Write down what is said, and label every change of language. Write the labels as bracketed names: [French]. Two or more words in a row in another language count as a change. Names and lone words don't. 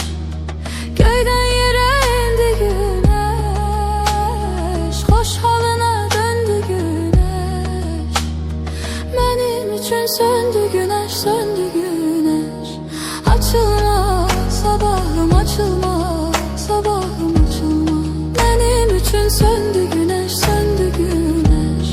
[Azerbaijani] Göydən yerə indi güneş, xoş halına döndü güneş. Mənim üçün söndü güneş, söndü güneş. Açılma sabahım, açılma sabahım, açılma. [Turkish] Benim için söndü güneş, söndü güneş.